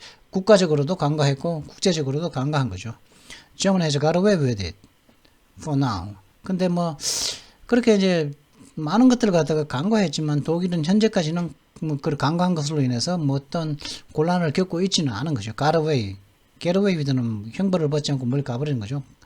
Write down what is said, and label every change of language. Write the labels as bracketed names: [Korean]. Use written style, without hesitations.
[Korean] 국가적으로도 간과했고 국제적으로도 간과한 거죠. [English] Germany has got away with it for now. [Korean] 근데 그렇게 이제 많은 것들을 갖다가 간과했지만 독일은 현재까지는 그 간과한 것으로 인해서 어떤 곤란을 겪고 있지는 않은 거죠. [English] Get away with [Korean] 는 형벌을 받지 않고 멀리 가버리는 거죠.